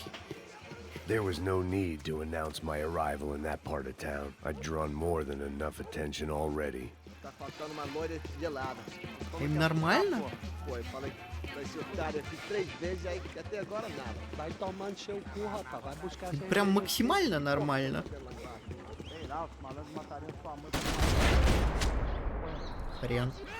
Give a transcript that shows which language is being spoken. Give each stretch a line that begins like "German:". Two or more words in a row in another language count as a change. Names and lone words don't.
English: There was no need to announce my arrival in that part of town. I'd drawn more than enough attention already.
Russian: Им нормально?
Portuguese: Foi, falei pra esse otário aqui 3 vezes aí que até agora nada. Vai tomando seu cu, rapaz. Vai buscar seu...
Russian: Прям максимально нормально. Хрен.